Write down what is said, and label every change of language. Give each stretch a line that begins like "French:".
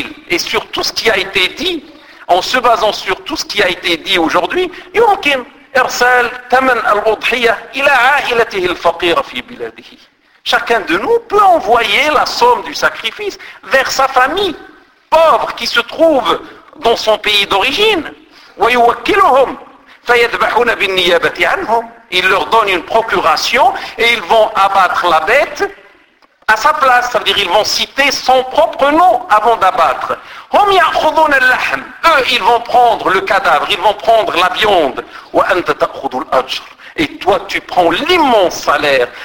French: Et sur tout ce qui a été dit, en se basant sur tout ce qui a été dit aujourd'hui,
Arabic: يمكن إرسال ثمن الأضحية إلى عائلته الفقيرة في بلاده.
French: Chacun de nous peut envoyer la somme du sacrifice vers sa famille pauvre qui se trouve dans son pays d'origine.
Arabic: ويوكلهم فيذبحون بالنيابة عنهم.
French: Il leur donne une procuration et ils vont abattre la bête à sa place. Ça veut dire ils vont citer son propre nom avant d'abattre.
Arabic: هم يأخذون اللحم.
French: Eux, ils vont prendre le cadavre, ils vont prendre la viande.
Arabic: وأنت تأخذ الأجر.
French: Et toi, tu prends l'immense salaire.